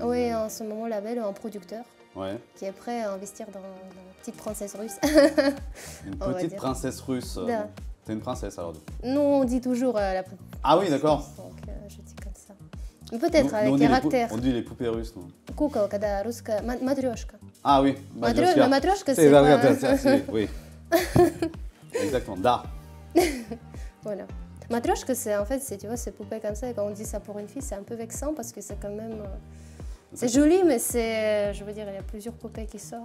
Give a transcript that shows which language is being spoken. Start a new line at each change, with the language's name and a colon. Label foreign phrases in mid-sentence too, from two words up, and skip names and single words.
French: oui, en ce moment, label ou un producteur qui est prêt à investir dans une petite princesse russe. Une petite princesse russe. T'es une princesse alors? Non, on dit toujours la poupée. Ah oui, d'accord. Donc je dis comme ça. Mais peut-être avec caractère. On dit les poupées russes, non?
Russian: Kukol, когда русская, matryoshka.
French: Ah oui, matryoshka, c'est pas... Oui. Exactement, da. Voilà. Matryoshka, c'est en fait, tu vois, ces poupées comme ça, et quand on dit ça pour une fille, c'est un peu vexant parce que c'est quand même... C'est joli, mais c'est... Je veux dire, il y a plusieurs poupées qui sortent.